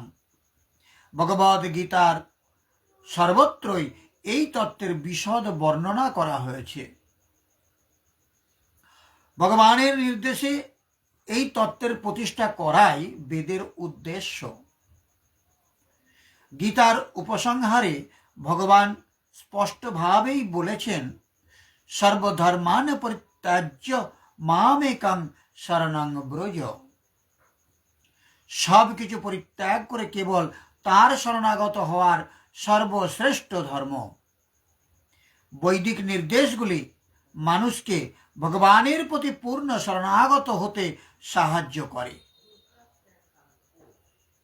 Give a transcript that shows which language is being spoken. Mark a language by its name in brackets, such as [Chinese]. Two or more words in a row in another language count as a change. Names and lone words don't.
[Bangla] ভগবদ গীতার সর্বত্রই এই তত্ত্বের বিশদ বর্ণনা করা হয়েছে। ভগবানের নির্দেশে এই তত্ত্বের প্রতিষ্ঠা করাই বেদের উদ্দেশ্য। গীতার উপসংহারে ভগবান স্পষ্টভাবেই বলেছেন, [Sanskrit] সর্বধর্মান পরিত্যাজ্য মামেকং শরণং ব্রজ। [Bangla] সব কিছু পরিত্যাগ করে কেবল তার শরণাগত হওয়ার সর্বশ্রেষ্ঠ ধর্ম। বৈদিক নির্দেশগুলি মানুষকে ভগবানের প্রতি পূর্ণ শরণাগত হতে সাহায্য করে।